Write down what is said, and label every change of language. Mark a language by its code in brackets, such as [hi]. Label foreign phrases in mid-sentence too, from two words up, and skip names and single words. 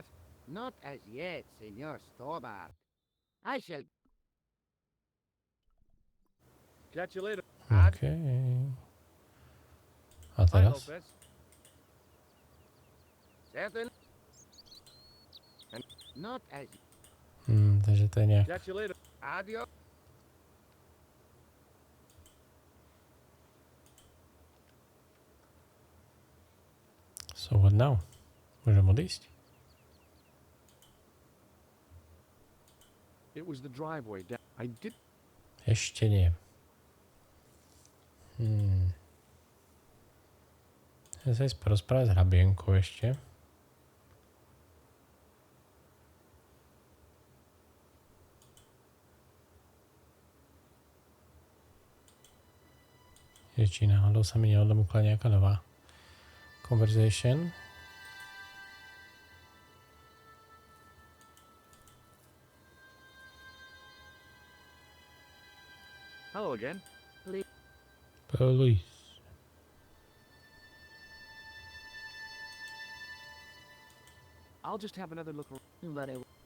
[en] Not as yet, Senor Stobart. I shall... Catch you later. OK. A Hi, [sk] teraz? [en] Lopez. Certainly. Not as... [sk] Takže to je nejak... [en] Catch you later. Adios. So what now? [sk] Môžem odísť? [en] It was the driveway down. I did. [sk] Ešte nie. Ja sa ísť porozprávať s hrabienkou ešte. Či náhodou sa mi neodemúkla nejaká nová conversation. [en] Hello again. Police. I'll just have another look around.